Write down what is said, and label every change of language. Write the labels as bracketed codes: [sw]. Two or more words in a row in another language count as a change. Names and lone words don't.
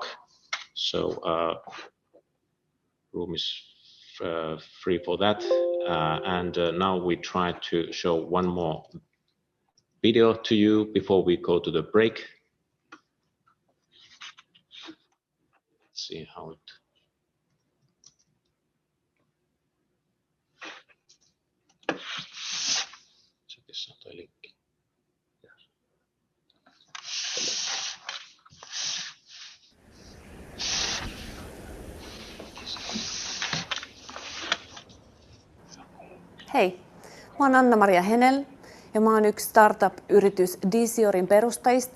[en] So room is free for that. And now we try to show one more video to you before we go to the break. See how it [fi] se toi linkki. Hei, mä oon Anna-Maria Henel ja mä oon yksi startup-yritys Dciorin perustajista.